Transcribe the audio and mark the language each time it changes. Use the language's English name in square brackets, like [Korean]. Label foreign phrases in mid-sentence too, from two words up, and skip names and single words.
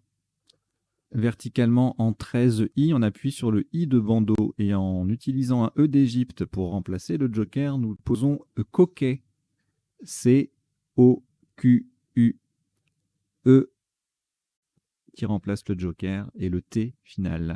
[French] Verticalement en 13 I, on appuie sur le I de bandeau et en utilisant un E d'Égypte pour remplacer le joker, nous posons coquet. C-O-Q-U-E qui remplace le joker et le T final.